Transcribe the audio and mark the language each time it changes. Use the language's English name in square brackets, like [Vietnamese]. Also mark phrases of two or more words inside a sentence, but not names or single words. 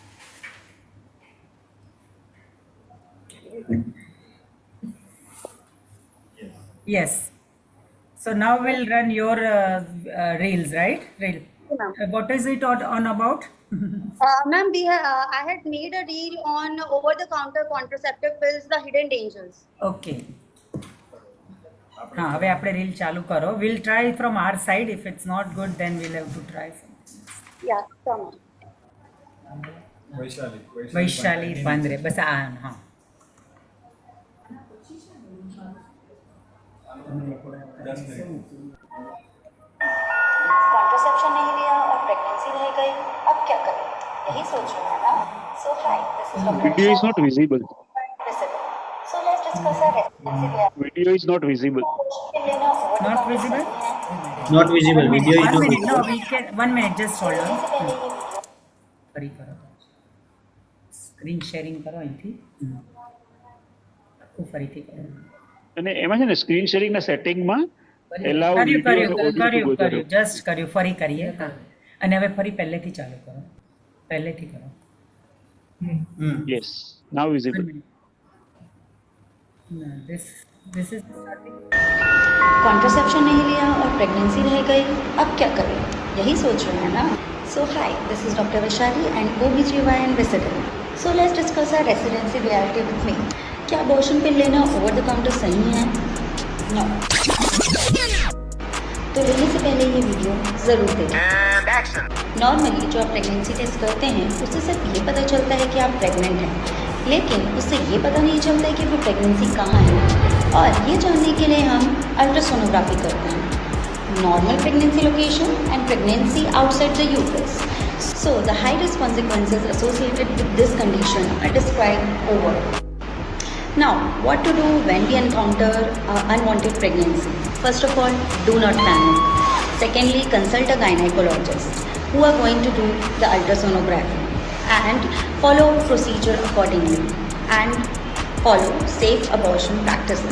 [English] Yes. So now we'll run your reels, right? Reel. What is it on about? Ma'am, I had made a reel on over-the-counter contraceptive pills, the hidden dangers. [Gujarati] Okay. हाँ હવે આપણે રીલ ચાલુ કરો. [English] We'll try from our side. If it's not good, then we'll have to try something. Yeah, come on. [Gujarati] વૈશાલી પાંદરે બસ આ હા [Hindi] कॉन्ट्रासेप्शन नहीं लिया और प्रेगनेंसी रह गई अब क्या करें यही सोच रहे हैं ना [English] so hi this is Video is not visible. so let's discuss our Video is not visible. not visible Not visible. Video is one not minute no visible. we can 1 minute just hold on [Gujarati] ફરી કરો [English] screen sharing [Gujarati] કરો અહીંથી આખું ફરીથી કરો અને એમાં છે ને [English] screen sharing [Gujarati] ના સેટિંગ માં [English] allow video and audio to go there. [Gujarati] જસ્ટ કર્યું ફરી કરીએ અને હવે ફરી પહેલેથી ચાલુ કરો પહેલેથી કરો [English] Yes, now visible. this is [Hindi] कॉन्ट्रासेप्शन नहीं लिया और प्रेगनेंसी रह गई अब क्या करें यही सोच रहे हैं ना [English] so hi this is doctor Vaishali and OBGYN resident so let's discuss our residency reality with me [Hindi] क्या अबॉर्शन पिल लेना ओवर द काउंटर सही है [English] नो [Hindi] तो लेने से पहले ये वीडियो जरूर देखें नॉर्मली जो आप प्रेगनेंसी टेस्ट करते हैं उससे सिर्फ ये पता चलता है कि आप प्रेग्नेंट हैं लेकिन उससे ये पता नहीं चलता है कि वो प्रेगनेंसी कहाँ है और ये जानने के लिए हम अल्ट्रासोनोग्राफी करते हैं [English] normal pregnancy location and pregnancy outside the uterus so the high risk consequences associated with this condition are described over Now, what to do when we encounter unwanted pregnancy? First of all, do not panic. Secondly, consult a gynecologist who are going to do the ultrasonography and follow procedure accordingly and follow safe abortion practices.